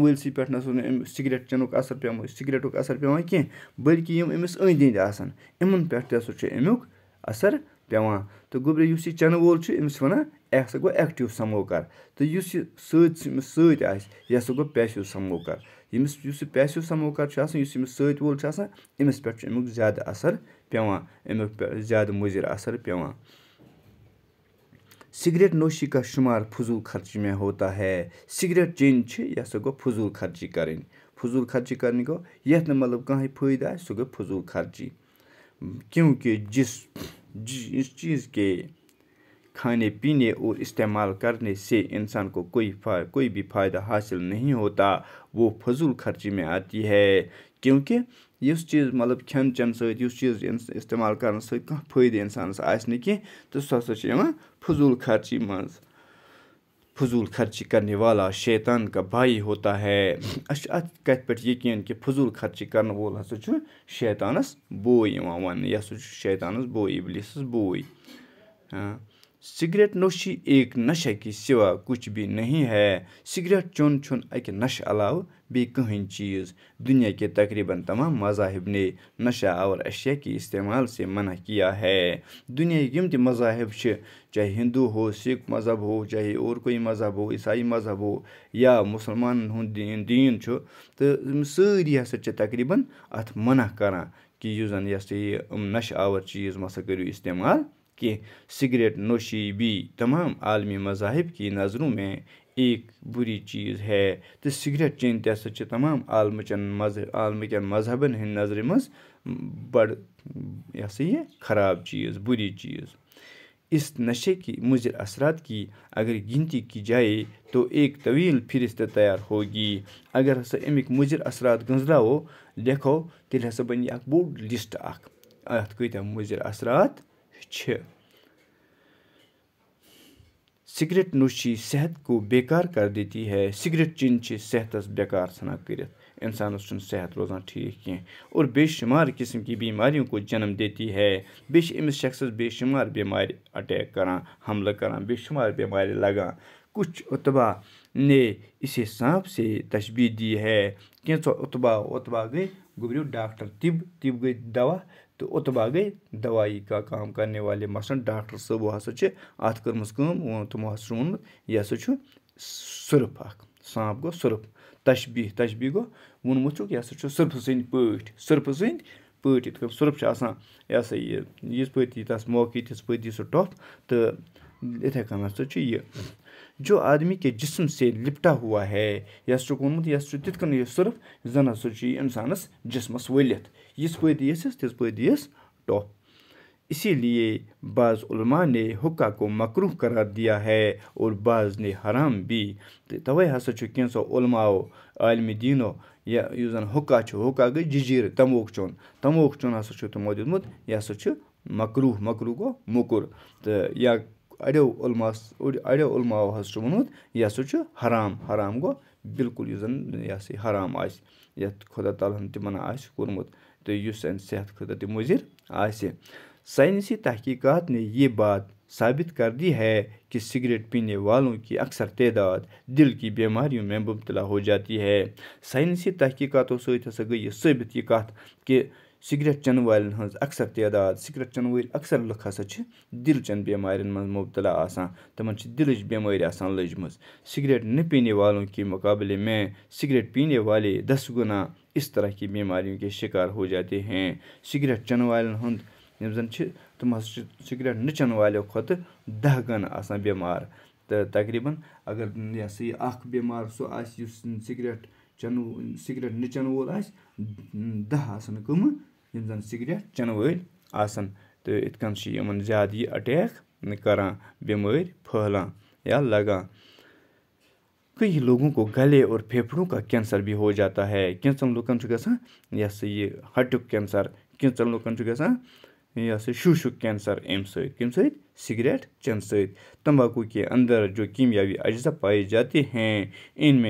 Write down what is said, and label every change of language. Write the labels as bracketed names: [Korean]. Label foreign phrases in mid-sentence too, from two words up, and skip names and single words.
[Kashmiri] وٲلۍسٕے پٮ۪ٹھ نہ سا أمِس سِگریٹ چٮ۪نُک اثر پیٚوان سِگریٹُک اثر پیٚوان کینٛہہ بٔلکہِ یِم أمِس أنٛدۍ أنٛدۍ آسان یِمَن پٮ۪ٹھ تہِ ہسا چھُ اَمیُک اثر پیٚوان تہٕ گوٚبرِ یُس یہِ چٮ۪نہٕ وول چھُ أمِس وَنان یہِ ہسا گوٚو ایٚکٹِو سموکر تہٕ یُس یہِ أمِس سۭتۍ آسہِ یہِ ہسا گوٚو پیسِو سموکر یُس یہِ پیسِو سموکر چھُ آسان یُس أمِس سۭتۍ وول چھُ آسان أمِس پٮ۪ٹھ چھُ اَمیُک زیادٕ اثر پیٚوان اَمیُک زیادٕ مُضِر اثر پیٚوان [Urdu] سگریٹ نوشی کا شمار فضول خرچی میں ہوتا ہے [Kashmiri] سگریٹ چیٚنۍ چھِ یہِ ہسا گوٚو فضوٗل خرچی کَرٕنۍ فضوٗل خرچی کَرنہِ گوٚو یَتھ نہٕ مطلب کٕہٕنۍ فٲیدٕ آسہِ سُہ گوٚو فضوٗل خرچی [Urdu] کیونکہ اس چیز کے کھانے پینے اور استعمال کرنے سے انسان کو کوئی بھی فائدہ حاصل نہیں ہوتا وہ فضول خرچی میں آتی ہے [Kashmiri] کیونکہ یُس چیٖز مطلب کھٮ۪ن چٮ۪ن سۭتۍ یُس چیٖز استعمال کرنہٕ سۭتۍ کانٛہہ فٲیدٕ اِنسانَس آسہِ نہٕ کینٛہہ تہٕ سُہ ہسا چھُ یِوان [Urdu] فضوٗل خرچی منٛز فضوٗل خرچی کرنے والا شیطان کا بھائی ہوتا ہے [Kashmiri] اَسہِ چھُ اَتھ کَتھِ پٮ۪ٹھ یقیٖن کہِ فضوٗل خرچی کرن وول ہسا چھُ شیطانَس بوے یِوان وَننہٕ یہِ ہسا چھُ شیطانَس بوے اِبلیٖسَس بوے [Urdu] سگریٹ نوشی ایک نشہ کی سوا کچھ بھی نہیں ہے [Kashmiri] سگریٹ چوٚن چھُنہٕ اَکہِ نشہٕ علاوٕ بیٚیہِ کٕہٕنۍ چیٖز [Urdu] دنیا کے تقریباً تمام مذاہب نے نشہ آور اشیاء کے استعمال سے منع کیا ہے [Kashmiri] دُنیاہٕکۍ یِم تہِ مذاہب چھِ [Urdu] چاہے ہندوٗ ہو سکھ مذہب ہو چاہے اور کوئی مذہب ہو عیسائی مذہب ہو یا [Kashmiri] مُسلمانن ہُنٛد دیٖن چھُ تہٕ یِم سٲری ہسا چھِ تقریٖباً اَتھ منع کران کہِ یُس زَن یہِ ہسا یہِ نشہٕ آور چیٖز مَسا کٔرِو استعمال کینٛہہ [Urdu] سگریٹ نوشی بھی تمام عالمی مذاہب کی نظروں میں ایک بری چیز ہے [Kashmiri] تہٕ سگریٹ چیٚنۍ تہِ ہسا چھِ تمام عالمٕکٮ۪ن مذہبن ہٕنٛدۍ نظرِ منٛز بڑٕ یہِ ہسا یہِ خراب چیٖز بری چیٖز [Urdu] اس نشے کی مضر اثرات کی اگر گنتی کی جائے تو ایک طویل فہرست تیار ہوگی [Kashmiri] اگر ہسا اَمِکۍ مضر اثرات گٔنٛزراوو لیکھو تیٚلہِ ہسا بنہِ اکھ بوٚڑ لسٹ اکھ اَتھ کۭتیاہ مضر اثرات چھِ [Urdu] سگریٹ نوشی صحت کو بیکار کر دیتی ہے [Kashmiri] سگریٹ چیٚنۍ چھِ صحتس بیکار ژھٕنان کٔرِتھ انسانس چھُنہٕ صحت روزان ٹھیٖک کینٛہہ [Urdu] اور بے شمار قسم کی بیماریوں کو جنم دیتی ہے [Kashmiri] بیٚیہِ چھِ أمِس شخصس بے شمار بیمارِ اٹیک کران حملہٕ کران بے شمار بیمارِ لگان [Urdu] کچھ اطبا نے اسے سانپ سے تشبیح دی ہے [Kashmiri] کینٛژھو اطبا گٔے گوٚبرِو ڈاکٹر طب گٔے دوا تہٕ اطبا گٔے دوائی کا کام کرنے والے مثلاً ڈاکٹر صٲبو ہسا چھِ اَتھ کٔرمٕژ کٲم تِمو ہسا چھُ ووٚنمُت یہِ ہسا چھُ سُرُپھ اکھ سانپ گوٚو سُرُپھ تشبیح گوٚو ووٚنمُت چھُکھ یہِ ہسا چھُ سُرپھٕ سٕنٛدۍ پٲٹھۍ یِتھ کٔنۍ سُرُپھ چھُ آسان یہِ ہسا یہِ یِژھ پٲٹھۍ یی تَس موقعہٕ تِژھ پٲٹھۍ دی سُہ ٹۄپھ تہٕ یِتھَے کٔنۍ ہسا چھُ یہِ [Urdu] جو آدمی کے جسم سے لپٹا ہوا ہے [Kashmiri] یہِ ہسا چھُکھ ووٚنمُت یہِ ہسا چھُ تِتھ کٔنۍ یہِ سُرُپھ زن ہسا چھُ یہِ اِنسانس جسمس ؤلِتھ یِژھ پٲٹھۍ دِیَس تِژھ پٲٹھۍ دِیَس ٹۄپھ [Urdu] اسی لیے بعض علماء نے حقہ کو مکروہ قرار دیا ہے اور بعض نے حرام بھی [Kashmiri] تہٕ تَوَے ہسا چھُ کینٛژھو علماو عالمِ دیٖنو یُس زن حقہ چھُ حقہ گٔے جٔجیٖرٕ تموک چوٚن ہسا چھُ تِمو دیُتمُت یہِ ہسا چھُ مکروہ گوٚو موٚکُر تہٕ یا اَڑیو علماو ہسا چھُ ووٚنمُت یہِ ہسا چھُ حرام گوٚو بالکل یُس زن یہِ ہسا یہِ حرام آسہِ یَتھ خۄدا تعالیٰ ہن تِمن آسہِ کوٚرمُت تہٕ یُس سانہِ صحت خٲطرٕ تہِ مُضِر آسہِ [Urdu] سائنسی تحقیقات نے یہ بات ثابت کر دی ہے کہ سگریٹ پینے والوں کی اکثر تعداد دل کی بیماریوں میں مبتلا ہو جاتی ہے [Kashmiri] سائنسی تحقیقاتو سۭتۍ ہسا گٔے یہِ ثٲبت یہِ کَتھ کہِ سگریٹ چٮ۪نہٕ والٮ۪ن ہٕنٛز اکثر تعداد سگریٹ چٮ۪نہٕ وٲلۍ اکثر لُکھ ہسا چھِ دِل چٮ۪ن بیمارٮ۪ن منٛز مبتلا آسان تِمن چھِ دِلٕچ بیمٲرۍ آسان لٔجمٕژ [Urdu] سگریٹ نہ پینے والوں کے مقابلے میں سگریٹ پینے والے 10 گنا اس طرح کی بیماریوں کے شکار ہو جاتے ہیں [Kashmiri] سگریٹ چٮ۪نہٕ والٮ۪ن ہُنٛد یِم زن چھِ تِم ہسا چھِ سگریٹ نہٕ چٮ۪نہٕ والیو کھۄتہٕ 10 گنہٕ آسان بٮ۪مار تہٕ تقریٖباً اگر یہِ ہسا یہِ اکھ بٮ۪مار سُہ آسہِ یُس سگریٹ نہٕ چٮ۪نہٕ وول آسہِ 10 آسان کٕمہٕ یِم زن سگریٹ چٮ۪نہٕ وٲلۍ آسان تہٕ یِتھ کٔنۍ چھِ یِمن زیادٕ یہِ اٹیک کران بیمٲرۍ پھٔہلان یا لگان [Urdu] کئی لوگوں کو گلے اور پھیپھڑوں کا کینسر بھی ہو جاتا ہے [Kashmiri] کینٛژن لُکن چھُ گژھان یہِ ہسا یہِ ہٹُک کینسر کینٛژن لُکن چھُ گژھان یہِ ہسا شوٗشُک کینسر اَمہِ سۭتۍ کَمہِ سۭتۍ سگریٹ چٮ۪نہٕ سۭتۍ [Urdu] تمباکو کے اندر جو کیمیاوی اجزا پائے جاتے ہیں ان میں